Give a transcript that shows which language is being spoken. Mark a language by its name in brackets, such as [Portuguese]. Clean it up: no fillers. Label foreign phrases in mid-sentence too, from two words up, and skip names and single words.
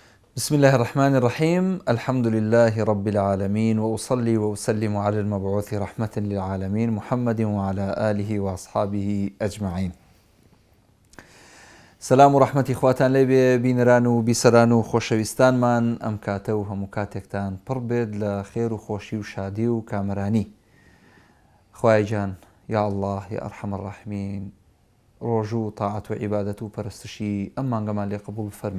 [Arabic] بسم الله الرحمن الرحيم. الحمد لله رب العالمين، وأصلي وأسلم على المبعوث رحمة للعالمين محمد وعلى آله وأصحابه أجمعين. [Central Kurdish] سلام و ڕەحمەتی خواتان لێبێ بینەران و بیسەران و خۆشەویستانمان. ئەم کاتە و هەموو کاتێکتان پڕ بێت لە خێر و خۆشی و شادی و کامەرانی. خوای جان، [Arabic] یا الله یا ئەرحەم الراحمین، [Central Kurdish] ڕۆژ و تاعەت و عیبادەت و پەرستشی ئەم مانگەمان لێ قبول فەرما.